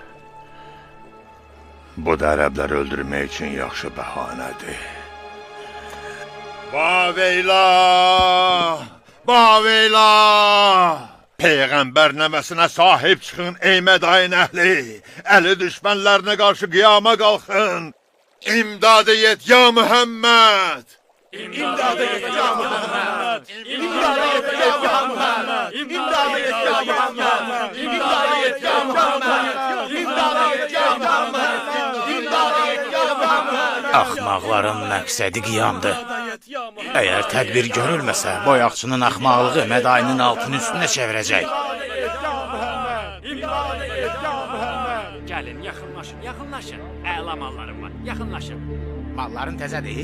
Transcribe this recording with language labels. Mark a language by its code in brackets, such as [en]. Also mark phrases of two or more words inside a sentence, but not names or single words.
[az] Bu da ərəbləri öldürmək üçün yaxşı bəhanədir. Baveyla! Baveyla! Peyğəmbər nəməsinə sahib çıxın ey Mədain əhli! Əli düşmənlərinə qarşı qiyama qalxın! İmdadı yet ya Muhammed! İmdadı yet ya Muhammed. İmdadı yet ya Muhammed. İmdadı yet ya Muhammed. İmdadı yet ya Muhammed. İmdadı yet ya Muhammed. İmdadı yet ya Muhammed. Axmaqların məqsədi qiyamdır. Əgər tədbir görülməsə, boyaqçının axmaqlığı Mədayinin altını üstünə çevirəcək. Gəlin, yaxınlaşın, yaxınlaşın. Əla mallarım var, yaxınlaşın. Malların təzədir?